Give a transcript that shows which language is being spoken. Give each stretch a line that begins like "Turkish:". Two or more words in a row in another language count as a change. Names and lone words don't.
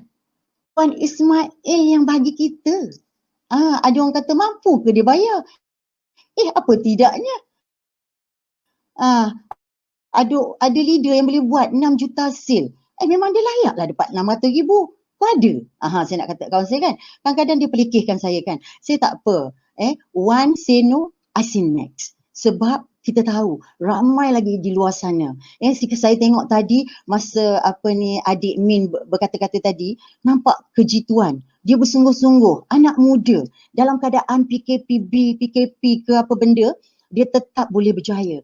Malay: Puan Ismail yang bagi kita. Ada orang kata mampu ke dia bayar? Apa tidaknya? Ada leader yang boleh buat 6 juta sale. Memang dia layaklah dapat 600,000. Kau ada? Saya nak kata kawan saya kan. Kadang-kadang dia pelikirkan saya kan. Saya tak apa.
English: One say no, I say next.
Malay: Sebab kita tahu ramai lagi di luar sana. Saya tengok tadi masa adik Min berkata-kata tadi, nampak kejituan. Dia bersungguh-sungguh, anak muda dalam keadaan PKP ke apa benda, dia tetap boleh berjaya.